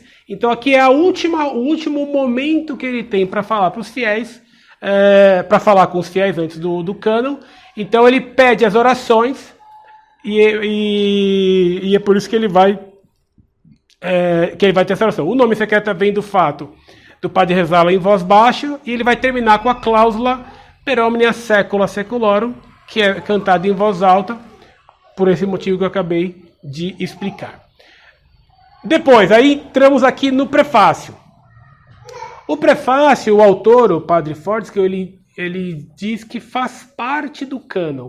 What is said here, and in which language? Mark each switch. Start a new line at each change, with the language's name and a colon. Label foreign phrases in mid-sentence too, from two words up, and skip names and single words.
Portuguese: Então, aqui é o último momento que ele tem para falar para os fiéis, para falar com os fiéis antes do cânon. Então, ele pede as orações e é por isso que ele vai ter essa oração. O nome secreto vem do fato do padre rezá-la em voz baixa, e ele vai terminar com a cláusula
Latin: Per omnia saecula saeculorum,
Portuguese: que é cantada em voz alta, por esse motivo que eu acabei de explicar. Depois, aí entramos aqui no prefácio. O prefácio, o autor, o padre Fortes, que ele diz que faz parte do cânon.